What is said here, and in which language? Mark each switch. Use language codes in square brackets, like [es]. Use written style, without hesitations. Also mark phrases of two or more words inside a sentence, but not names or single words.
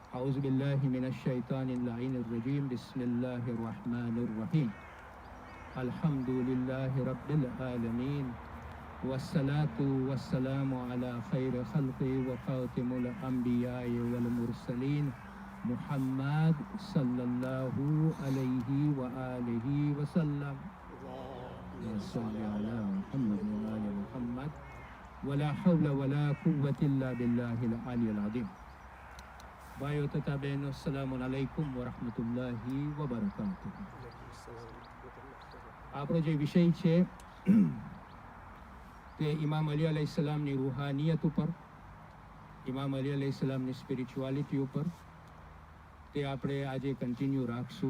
[ar] أعوذ بالله من الشيطان اللعين الرجيم بسم الله الرحمن الرحيم الحمد لله رب العالمين والصلاة والسلام على خير خلقه وخاتم الأنبياء والمرسلين محمد صلى الله عليه وآله وسلم صل على محمد وآل محمد ولا حول ولا قوة إلا بالله العلي العظيم. [gu] ભાઈઓ તથા બહેનો, [ar] السلام عليكم ورحمة الله وبركاته. [gu] આપણો જે વિષય છે તે ઇમામ અલી અલૈહિસ્સલામની રૂહાનિયત ઉપર, ઇમામ અલી અલૈહિસ્સલામની સ્પિરિચ્યુઆલિટી ઉપર, તે આપણે આજે કન્ટિન્યુ રાખશું.